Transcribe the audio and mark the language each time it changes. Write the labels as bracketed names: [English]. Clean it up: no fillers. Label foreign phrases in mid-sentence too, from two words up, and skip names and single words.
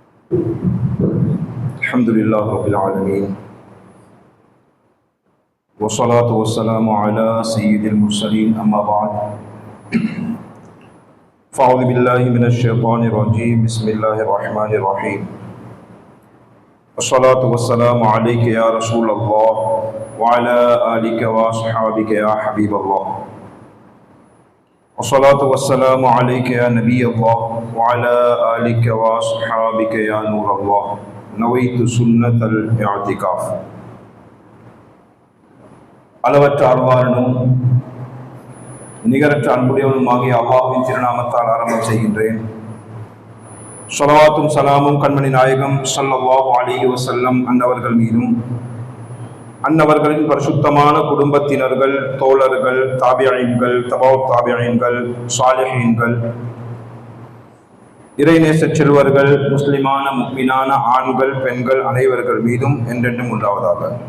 [Arabic] الحمد لله رب العالمين والصلاة والسلام على سيد المرسلين أما بعد فأعوذ بالله من الشيطان الرجيم بسم الله الرحمن الرحيم والصلاة والسلام عليك يا رسول الله وعلى آلك وأصحابك يا حبيب الله والصلاة والسلام عليك يا نبي الله وعلى آلك وأصحابك يا نور الله نويت سنة الاعتكاف. [Tamil] அளவற்ற அருளாளனும் நிகரற்ற அன்புடையவனுமாகிய அல்லாஹ்வின் திருநாமத்தால் ஆரம்பம் செய்கின்றேன். ஸலவாத்தும் சலாமும் கண்மணி நாயகம் [Arabic] صلى الله عليه وسلم [Tamil] அன்னவர்கள் மீதும் அன்னவர்களின் பரிசுத்தமான குடும்பத்தினர்கள், தோழர்கள், தாபியீன்கள், தபவுத் தாபியீன்கள், சாலிஹீன்கள், இறைநேச செல்வர்கள், முஸ்லிமான முஃமினான ஆண்கள், பெண்கள் அனைவர்கள் மீதும் என்றென்றும் உண்டாவதாக.